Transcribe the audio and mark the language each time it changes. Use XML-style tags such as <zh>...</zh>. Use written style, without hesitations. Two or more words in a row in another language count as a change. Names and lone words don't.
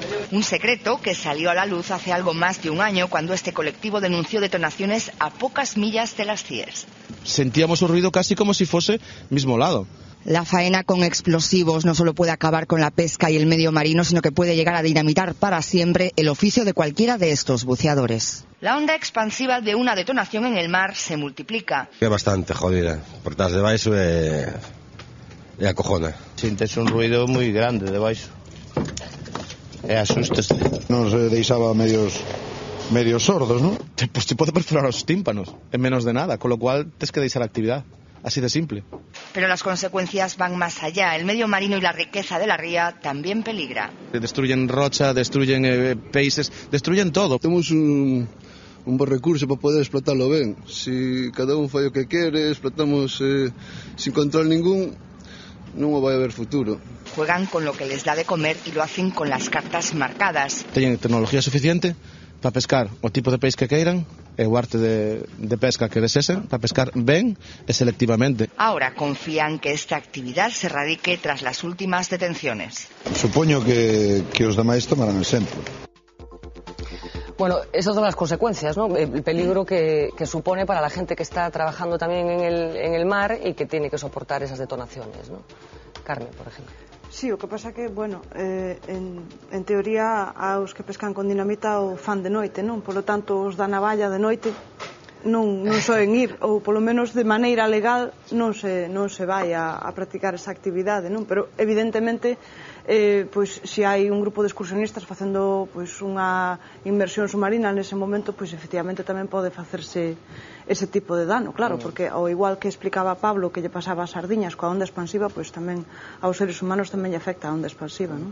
<es>Un secreto que salió a la luz hace algo más de un año, cuando este colectivo denunció detonaciones a pocas millas de las CIES. Sentíamos un ruido casi como si fuese mismo lado. La faena con explosivos no solo puede acabar con la pesca y el medio marino, sino que puede llegar a dinamitar para siempre el oficio de cualquiera de estos buceadores. La onda expansiva de una detonación en el mar se multiplica.</es> <gl>É bastante jodida, por estás debaixo e acojona. Sintes un ruido moi grande debaixo e asústeste. Nos deixaba medios sordos,</gl> <es>¿no? Pues te puede perforar</es> <gl>os tímpanos</gl> <es>en menos de nada, con lo cual tienes que</es> <gl>deixar a</gl> <es>actividad. Así de simple. Pero las consecuencias van más allá. El medio marino y la riqueza de la ría también peligra. Destruyen rocha, destruyen peixes, destruyen todo.</es> <gl>Temos un buen recurso para poder explotarlo ben. Si cada un fai o que quere, explotamos sin control ningún, non vai haber futuro.</gl> <es>Juegan con lo que les da de comer y lo hacen con las cartas marcadas.</es> <gl>Teñen tecnología suficiente para pescar o tipo de peixe que queiran e o arte de pesca que desesen, para pescar ben e selectivamente.</gl> <es>Ahora confían que esta actividad se radique tras las últimas detenciones.</es> <gl>Supoño que os demais tomarán exemplo.</gl> <es>Bueno, esas son las consecuencias, ¿no? El peligro que supone para la gente que está trabajando también en el mar y que tiene que soportar esas detonaciones, ¿no? Carmen, por ejemplo.</es> <gl>Sí, o que pasa que, bueno, en teoría aos que pescan con dinamita o fan de noite, non? Polo tanto, os da navalla de noite non soen ir, ou polo menos de maneira legal non se vai a practicar esa actividade, non? Pero evidentemente pois se hai un grupo de excursionistas facendo pois unha inmersión submarina nese momento, pois efectivamente tamén pode facerse ese tipo de dano, claro, porque ao igual que explicaba Pablo que lle pasaba as sardiñas coa onda expansiva, pois tamén aos seres humanos tamén lle afecta a onda expansiva, non?</gl>